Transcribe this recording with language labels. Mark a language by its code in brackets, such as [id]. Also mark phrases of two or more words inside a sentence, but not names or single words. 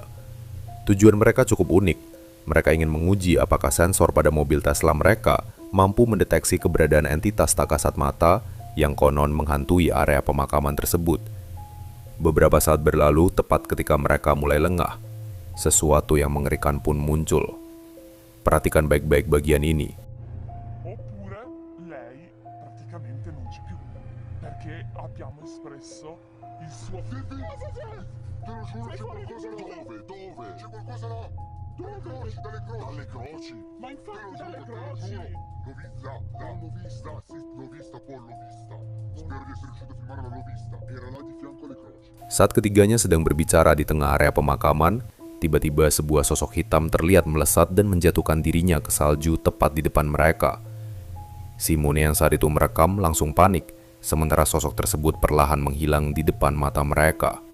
[id] Tujuan mereka cukup unik. Mereka ingin menguji apakah sensor pada mobil Tesla mereka mampu mendeteksi keberadaan entitas tak kasat mata yang konon menghantui area pemakaman tersebut. Beberapa saat berlalu, tepat ketika mereka mulai lengah, sesuatu yang mengerikan pun muncul. Perhatikan baik-baik bagian ini. [it] Oppure lei praticamente non c'è più, perché abbiamo espresso il suo... Te lo giuro, c'è qualcosa là. Dove? C'è qualcosa là. Dalle croci, dalle croci. Dalle croci? Ma infatti Te lo dalle giuro, croci! l'ho vista, sì, l'ho vista, poi l'ho vista. Spero di essere riuscito a filmare, ma l'ho vista. Era là di fianco alle croci. [id] Saat ketiganya sedang berbicara di tengah area pemakaman, tiba-tiba sebuah sosok hitam terlihat melesat dan menjatuhkan dirinya ke salju tepat di depan mereka. Simone yang saat itu merekam langsung panik sementara sosok tersebut perlahan menghilang di depan mata mereka.